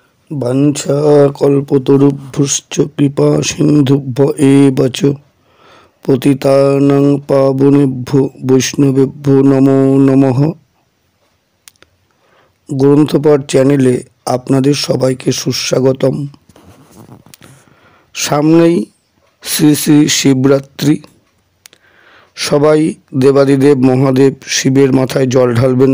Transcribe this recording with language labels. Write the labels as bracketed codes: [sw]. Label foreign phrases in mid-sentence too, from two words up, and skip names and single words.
[sa] वाञ्छाकल्पतरुभ्यश्च कृपासिन्धुभ्य एव च पतितानां पावनेभ्यो वैष्णवेभ्यो नमो नमः। [bn] গ্রন্থপাঠ চ্যানেলে আপনাদের সবাইকে সুস্বাগতম। সামনেই শ্রী শ্রী শিবরাত্রি। সবাই দেবাদিদেব মহাদেব শিবের মাথায় জল ঢালবেন।